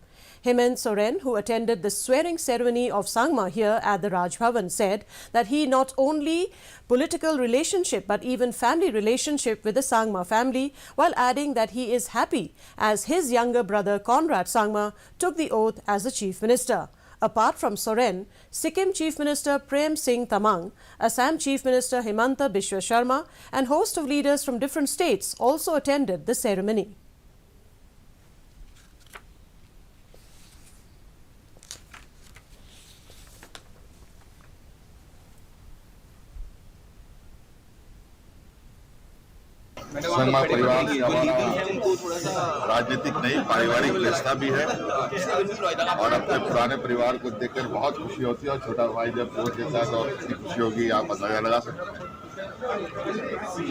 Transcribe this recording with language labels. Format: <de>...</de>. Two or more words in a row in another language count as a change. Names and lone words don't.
<en>Hemant Soren, who attended the swearing ceremony of Sangma here at the Raj Bhavan, said that he not only political relationship but even family relationship with the Sangma family, while adding that he is happy as his younger brother Conrad Sangma took the oath as the Chief Minister. Apart from Soren, Sikkim Chief Minister Prem Singh Tamang, Assam Chief Minister Himanta Biswa Sharma and host of leaders from different states also attended the ceremony.</en> <hi>संगमा परिवार हमारा राजनीतिक नहीं पारिवारिक रिश्ता भी है और अपने पुराने परिवार को देखकर बहुत खुशी होती है और छोटा भाई जब वोट देता है तो कितनी खुशी होगी आप अंदाजा लगा सकते हैं।</hi>